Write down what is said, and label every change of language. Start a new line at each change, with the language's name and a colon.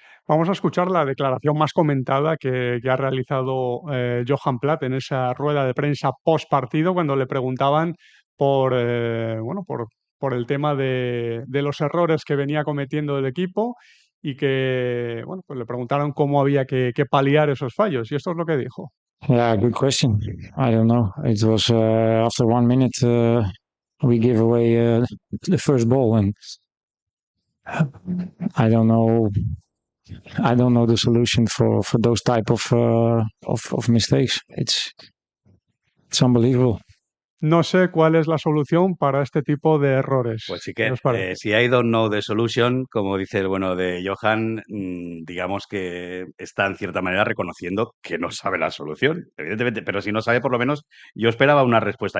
Spanish: Vamos a escuchar la declaración más comentada que ha realizado Johan Platt en esa rueda de prensa post partido cuando le preguntaban bueno, por el tema de los errores que venía cometiendo el equipo y que, bueno, pues le preguntaron cómo había que paliar esos fallos. Y esto es lo que dijo.
English: Yeah, good question. I don't know. It was after 1 minute we gave away the first ball, and I don't know. I don't know the solution for those type of mistakes. It's unbelievable.
Spanish: No sé cuál es la solución para este tipo de errores. Pues sí ¿Qué que, os parece? si
English: I don't know the solution,
Spanish: como dice el bueno de Johan, digamos que está en cierta manera reconociendo que no sabe la solución, evidentemente, pero si no sabe, por lo menos yo esperaba una respuesta.